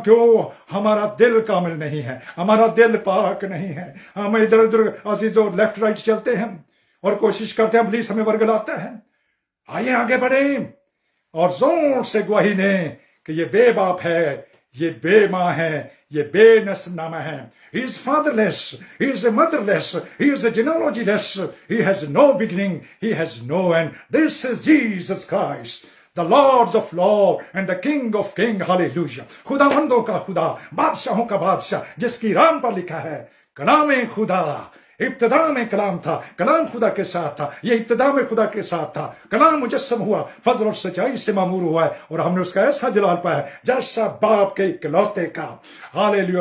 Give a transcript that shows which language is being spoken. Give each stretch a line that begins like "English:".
Urdu: کیوں؟ ہمارا دل کامل نہیں ہے، ہمارا دل پاک نہیں ہے. ہم ادھر ادھر عزیزو لیفٹ رائٹ چلتے ہیں اور کوشش کرتے ہیں ابلیس ہمیں ورگلاتا ہے. آئیے آگے بڑھیں اور زور سے گواہی دیں کہ یہ بے باپ ہے، یہ بے ماں ہے، یہ بے نسب نامہ ہے.
English: He is fatherless, he is motherless, he is genealogyless, he has no beginning, he has no end. This is Jesus Christ, the Lord of Lords and the King of Kings. Hallelujah.
Urdu: خداوندوں کا خدا، بادشاہوں کا بادشاہ، جس کی رام پر لکھا ہے کلام خدا ابتدا میں کلام تھا، کلام خدا کے ساتھ تھا، یہ ابتدا میں خدا کے ساتھ تھا. کلام مجسم ہوا، فضل اور سچائی سے معمور ہوا ہے اور ہم نے اس کا ایسا جلال پایا جیسا باپ کے اکلوتے کا. ہاللیلویا.